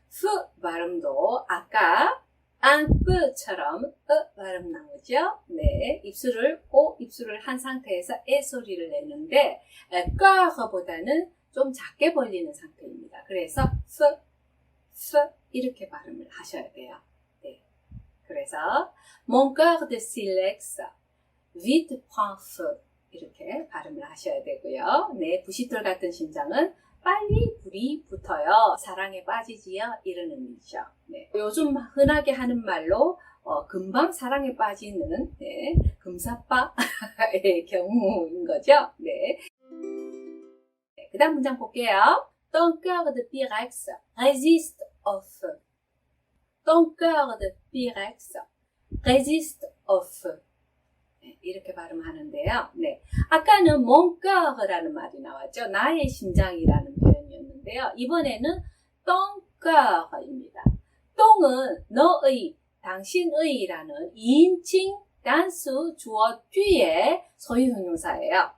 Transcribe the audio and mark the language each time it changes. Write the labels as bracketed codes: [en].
[ko] 푸 발음도 아까 안뿌처럼 발음 나오죠. 네, 입술을 한 상태에서 에 소리를 내는데 꽈보다는 좀 작게 벌리는 상태입니다. 그래서 이렇게 발음을 하셔야 돼요. 네, 그래서 [fr] mon cœur de silex vite prend feu [ko] 이렇게 발음을 하셔야 되고요. 네, 부싯돌 같은 심장은 빨리 불이 붙어요. 사랑에 빠지지요. 이런 의미죠. 네. 요즘 흔하게 하는 말로 금방 사랑에 빠지는 네, 금사빠의 경우인 거죠. 네. 네, 그 다음 문장 볼게요. [fr] Ton cœur de pyrex résiste au feu. Ton cœur de pyrex résiste au feu. [ko] 네, 이렇게 발음하는데요. 네, 아까는 [fr] mon cœur [ko] 라는 말이 나왔죠. 나의 심장이라는 표현이었는데요. 이번에는 [fr] ton cœur [ko] 입니다. 똥은 너의, 당신의라는 2인칭 단수 주어 뒤에 소유 형용사예요.